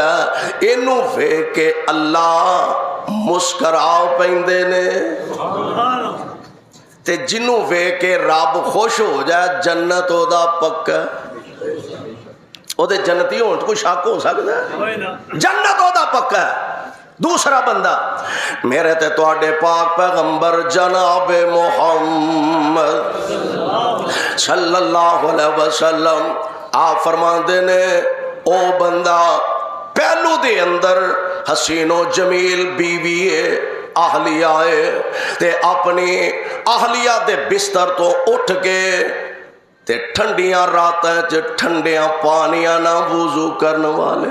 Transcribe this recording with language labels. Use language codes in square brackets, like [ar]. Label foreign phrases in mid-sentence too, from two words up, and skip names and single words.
[pa] اینوں ویکھ کے اللہ مسکرا پیندے نے تے جنہوں ویکھ کے رب خوش ہو جائے جنت اودا پکا. اودے جنتی ہونے کوئی شک ہو سکتا ہے? جنت اودا پکا ہے. دوسرا بندہ میرے تے تہاڈے پاک پیغمبر جناب محمد [ar] صلى الله عليه وسلم [pa] آپ فرماتے نے او بندہ پہلو دے اندر حسین و جمیل بیوی ہے، اہلیہ ہے، تے اپنی اہلیہ دے بستر تو اٹھ کے تے ٹھنڈیاں راتاں چ ٹھنڈیاں پانیاں نا وضو کرنے والے.